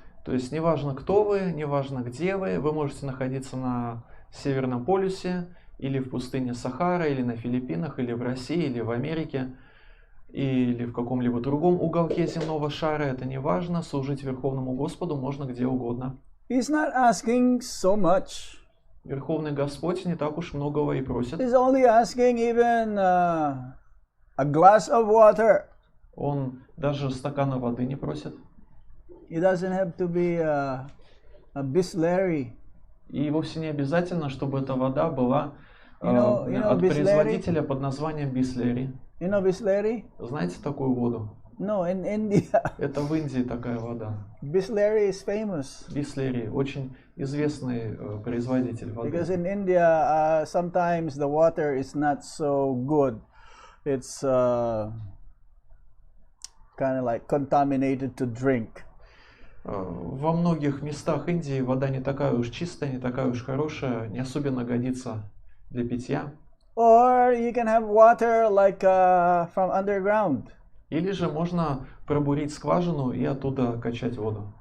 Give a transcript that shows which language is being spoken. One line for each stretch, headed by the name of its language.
Russian: То есть неважно, кто вы, неважно, где вы можете находиться на Северном полюсе, или в пустыне Сахара, или на Филиппинах, или в России, или в Америке, или в каком-либо другом уголке земного шара, это не важно, служить Верховному Господу можно где угодно.
English: He's not asking so much.
Russian: Верховный Господь не так уж многого и просит.
English: He's only asking even a glass of water.
Russian: Он даже стакана воды не просит.
English: It doesn't have to be a Bisleri.
Russian: И вовсе не обязательно, чтобы эта вода была от
English: Bisleri?
Russian: производителя под названием Бислери.
English: You know Bisleri?
Russian: Знаете такую воду?
English: No, in India.
Russian: Это в Индии такая вода.
English: Bisleri is famous.
Russian: Бислери очень известный производитель воды.
English: Because in India, sometimes the water is not so good. It's kind of like contaminated to drink.
Russian: Во многих местах Индии вода не такая уж чистая, не такая уж хорошая, не особенно годится для питья.
English: Or you can have water like from underground.
Russian: Или же можно пробурить скважину и оттуда качать воду.